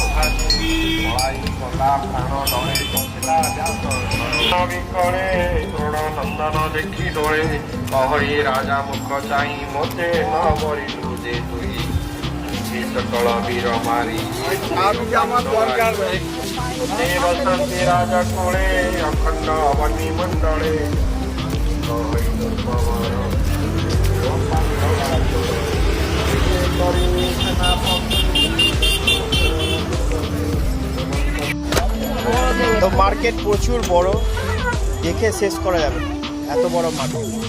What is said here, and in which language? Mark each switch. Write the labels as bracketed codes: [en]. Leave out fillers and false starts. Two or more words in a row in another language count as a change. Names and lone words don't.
[or] ଭାଜି ମଳାଇ କଲା ପ୍ରାଣ ଡରେ ପଶିଲା ବ୍ୟାସ ବିକଳେ ଦୃଢ଼ ନନ୍ଦନ ଦେଖି ଡୋଳେ କହଳି ରାଜା ମୁଖ ଚାହିଁ ମୋତେ ନ ମରିଲୁ ଯେ ତୁଇ ସେ ସକଳ ବୀର ମାରି ବସନ୍ତି ରାଜା କୋଳେ ଅଖଣ୍ଡ ବନି ମଣ୍ଡଳେ କହଳି ଦୁର୍ଗମର [bn] তো মার্কেট প্রচুর বড় দেখে শেষ করা যাবে না, এত বড় মার্কেট